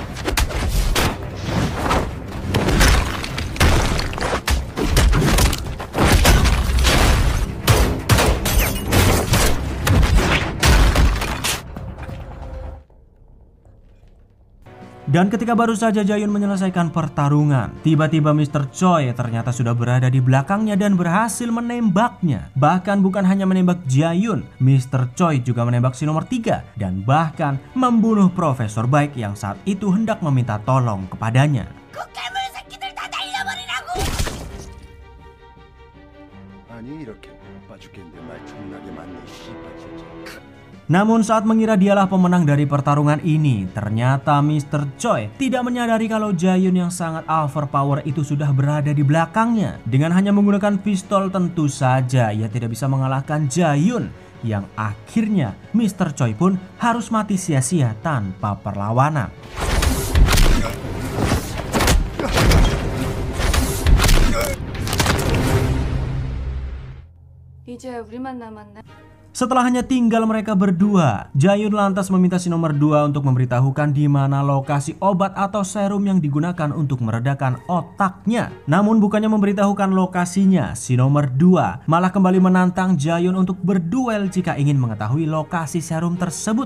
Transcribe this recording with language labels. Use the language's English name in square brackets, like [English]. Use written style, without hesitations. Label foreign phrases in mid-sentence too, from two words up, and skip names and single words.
[Indonesian] Dan ketika baru saja Jayun menyelesaikan pertarungan, tiba-tiba Mr. Choi ternyata sudah berada di belakangnya dan berhasil menembaknya. Bahkan bukan hanya menembak Jayun, Mr. Choi juga menembak si nomor 3 dan bahkan membunuh Profesor Baik yang saat itu hendak meminta tolong kepadanya. [Korean] 아니 이렇게 바빠 죽겠는데 말 존나게 많네 씨발 진짜. [Indonesian] Namun saat mengira dialah pemenang dari pertarungan ini, ternyata Mr. Choi tidak menyadari kalau Jayun yang sangat overpower itu sudah berada di belakangnya. Dengan hanya menggunakan pistol tentu saja ia tidak bisa mengalahkan Jayun, yang akhirnya Mr. Choi pun harus mati sia-sia tanpa perlawanan. [Korean] 이제 우리만 남았네. [Indonesian] Setelah hanya tinggal mereka berdua, Jae-yun lantas meminta si nomor 2 untuk memberitahukan di mana lokasi obat atau serum yang digunakan untuk meredakan otaknya. Namun bukannya memberitahukan lokasinya, si nomor 2 malah kembali menantang Jae-yun untuk berduel jika ingin mengetahui lokasi serum tersebut.